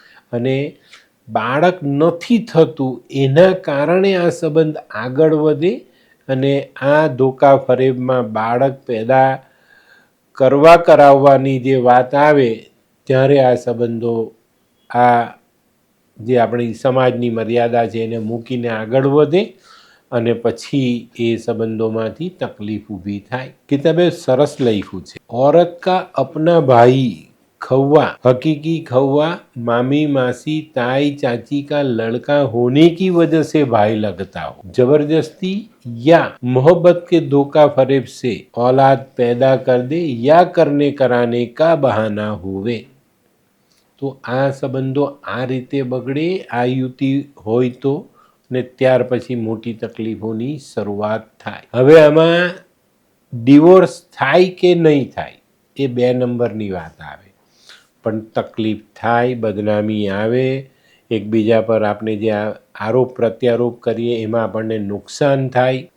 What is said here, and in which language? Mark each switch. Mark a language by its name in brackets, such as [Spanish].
[Gujarati] અને બાળક નથી થતું એના કારણે આ સંબંધ આગળ વધે, અને આ ધોકા ફરેબમાં બાળક પેદા કરાવવાની જે વાત આવે ત્યારે આ સંબંધો, આ જે આપણી સમાજની મર્યાદા છે એને મૂકીને આગળ વધે, અને પછી એ સંબંધોમાંથી તકલીફ ઊભી થાય. કિતાબે સરસ લખ્યું છે, [Hindi] औरत का अपना भाई खौवा हकीकी खौवा मामी मासी ताई चाची का लड़का होने की वजह से भाई लगता हो, जबरदस्ती या मोहब्बत के धोखा फरेब से औलाद पैदा कर दे या करने कराने का बहाना हुए. [Gujarati] તો આ સંબંધો આ રીતે બગડે, આ યુતિ હોય તો, ને ત્યાર પછી મોટી તકલીફોની શરૂઆત થાય. હવે આમાં ડિવોર્સ થાય કે નહીં થાય એ 2 નંબરની વાત આવે, પણ તકલીફ થાય, બદનામી આવે, એકબીજા પર આપણે જે આરોપ પ્રત્યારોપ કરીએ એમાં આપણને નુકસાન થાય.